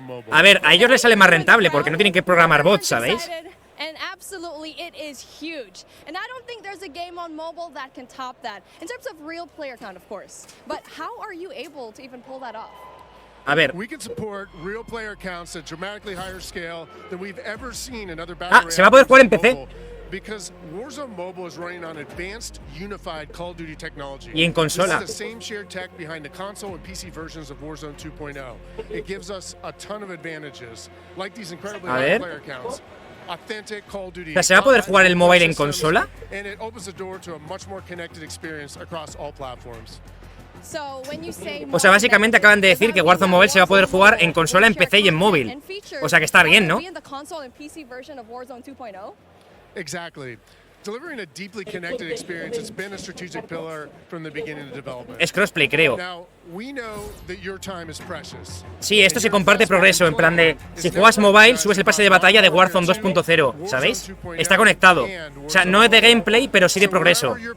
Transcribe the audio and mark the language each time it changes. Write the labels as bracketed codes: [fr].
[es] A ver, a ellos les sale más rentable porque no tienen que programar bots, ¿sabéis? [en] And absolutely, it is huge. And I don't think there's a game on mobile that can top that. In terms of real player count, of course. But how are you able to even pull that off? [es] A ver. [en] We can support real player counts at dramatically higher scale than we've ever seen in other battle [es] se va a poder jugar en PC. [en] Because Warzone Mobile is running on advanced, unified Call of Duty technology. [es] Y en consola. [en] This is the same shared tech behind the console and PC versions of Warzone 2.0. It gives us a ton of advantages, like these incredibly high player counts. Authentic Call of Duty. [es] O sea, ¿se va a poder jugar el mobile en consola? [en] And it opens the door to a much more connected experience across all platforms. [es] O sea, básicamente acaban de decir que Warzone Mobile se va a poder jugar en consola, en PC y en móvil. O sea, que está bien, ¿no? [en] Exactly. Delivering a deeply connected experience has been a strategic pillar from the beginning of development. [es] Es crossplay, creo. [en] Now, we know that your time is precious. [es] Sí, esto se comparte progreso, en plan de si juegas mobile, subes el pase de batalla de Warzone 2.0, ¿sabéis? Está conectado. O sea, no es de gameplay, pero sí de progreso.